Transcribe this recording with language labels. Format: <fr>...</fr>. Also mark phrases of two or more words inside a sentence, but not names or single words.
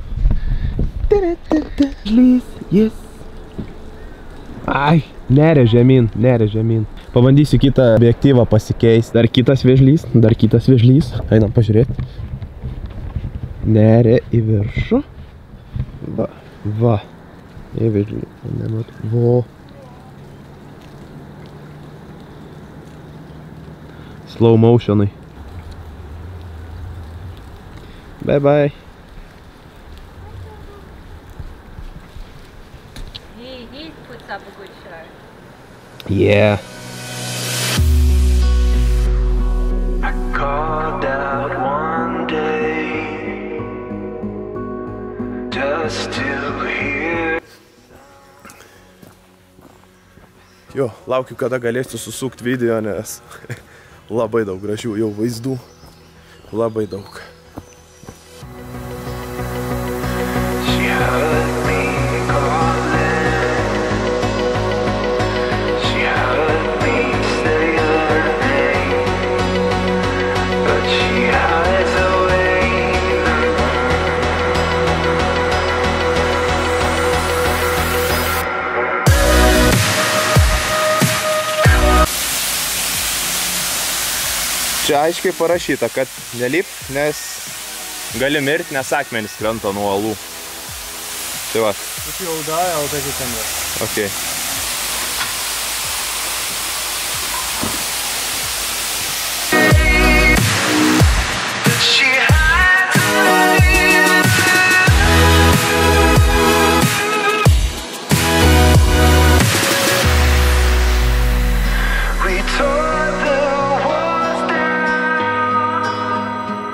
<lt>Vėžlys, jis. Ai, neria žemyn. Pabandysiu kitą objektyvą pasikeisti. Dar kitas vėžlys. Einam pažiūrėti. Neria į viršų. Va. Į vėžlį. Vo.</lt> <en>Slow motionai. Bye bye. He puts up a good show. Yeah. I called out one day just to hear.</en> <lt>Jo, laukiu, kada galėsiu susukti video, nes labai daug gražių jau vaizdų. Labai daug.</lt> <en>She heard me calling. She heard me say her name, but she hides away.</en> <lt>Čia aiškiai parašyta, kad nelip, nes gali mirti, nes akmenys krenta nuo uolų. Tai va.</lt> <en>If you'll die, I'll take a camera. Okay. She hides away. We tore the walls down.</en>